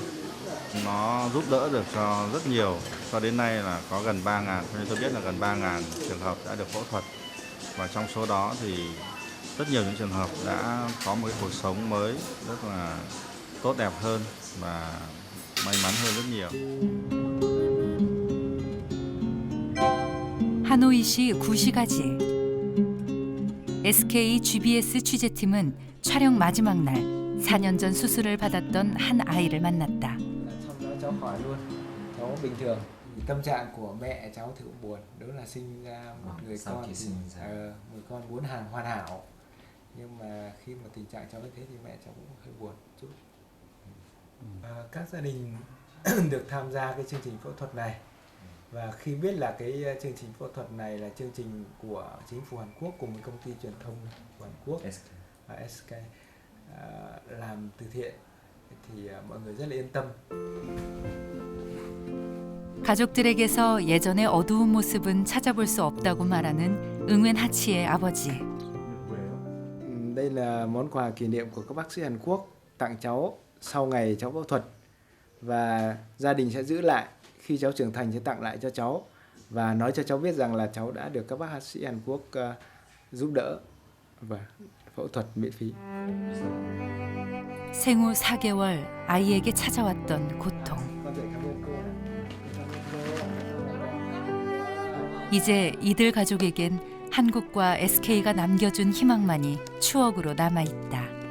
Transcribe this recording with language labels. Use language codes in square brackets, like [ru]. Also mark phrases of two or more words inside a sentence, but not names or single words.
[vi] Nó giúp đỡ được cho rất nhiều. Cho đến nay là có gần 3.000, cho nên tôi biết là gần 3.000 trường hợp đã được phẫu thuật. Và trong số đó thì rất nhiều những trường hợp đã có một cái cuộc sống mới rất là tốt đẹp hơn và may mắn hơn rất nhiều. [ko] 하노이시 구시가지. SK GBS 취재팀은 촬영 마지막 날 4년 전 수술을 받았던 한 아이를 만났다. [vi] Xong đó cháu khỏi luôn, cháu bình thường. Tâm trạng của mẹ cháu thì cũng buồn, đó là sinh ra một người con thì một con muốn hoàn hảo, nhưng mà khi mà tình trạng cháu như thế thì mẹ cháu cũng hơi buồn chút. Các gia đình được tham gia cái chương trình phẫu thuật này, và khi biết là cái chương trình phẫu thuật này là chương trình của chính phủ Hàn Quốc cùng với công ty truyền thông của Hàn Quốc SK làm từ thiện thì mọi người rất là yên tâm. [ko] 가족들에게서 예전의 어두운 모습은 찾아볼 수 없다고 말하는 응웬 하치의 아버지. [vi] Đây là món quà kỷ niệm của các bác sĩ Hàn Quốc tặng cháu sau ngày cháu phẫu thuật, và gia đình sẽ giữ lại, khi cháu trưởng thành sẽ tặng lại cho cháu và nói cho cháu biết rằng là cháu đã được các bác sĩ Hàn Quốc giúp đỡ và phẫu thuật miễn phí. [ko] 생후 4개월 아이에게 찾아왔던 고통. 이제 이들 가족에겐 한국과 SK가 남겨준 희망만이 추억으로 남아있다.